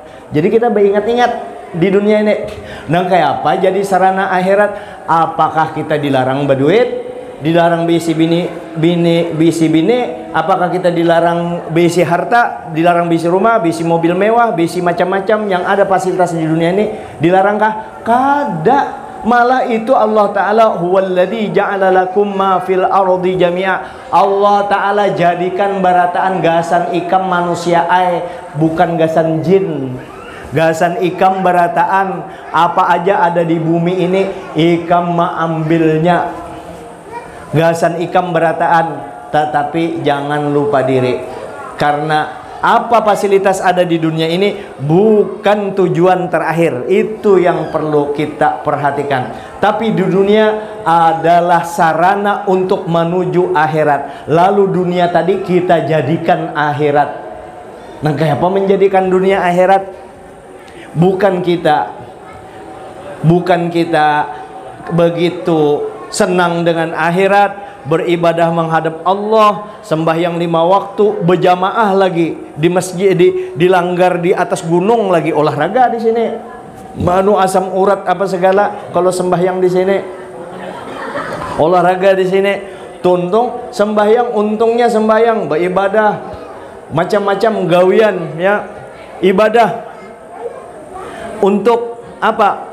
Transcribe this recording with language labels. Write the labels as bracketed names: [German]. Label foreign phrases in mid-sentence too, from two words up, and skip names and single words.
[Banjar] Jadi kita beringat-ingat di dunia ini. Nah, kayak apa jadi sarana akhirat? Apakah kita dilarang berduit? Dilarang bisi bini, apakah kita dilarang bisi harta, dilarang bisi rumah, bisi mobil mewah, bisi macam-macam yang ada fasilitas di dunia ini, dilarangkah? Kada. Malah itu [Arabic] Allah Ta'ala huwallazi ja'ala lakum ma fil ardi jami'a. [Banjar] Allah Ta'ala jadikan barataan gasan ikam manusia bukan gasan jin. Gasan ikam barataan apa aja ada di bumi ini, ikam ambilnya. Gasan ikam berataan, [Indonesian] tetapi jangan lupa diri, karena apa fasilitas ada di dunia ini bukan tujuan terakhir. Itu yang perlu kita perhatikan. Tapi di dunia adalah sarana untuk menuju akhirat. [Banjar] Lalu dunia tadi kita jadikan akhirat. Nah, kayak apa menjadikan dunia akhirat? [Indonesian] Bukan kita begitu senang dengan akhirat, beribadah menghadap Allah, sembahyang 5 waktu, berjamaah lagi di masjid, di langgar di atas gunung lagi, olahraga di sini, manu asam urat apa segala. [Banjar] Kalau sembahyang di sini, olahraga di sini, tuntung sembahyang, untungnya sembahyang, beribadah, macam-macam gawian ya, ibadah untuk apa?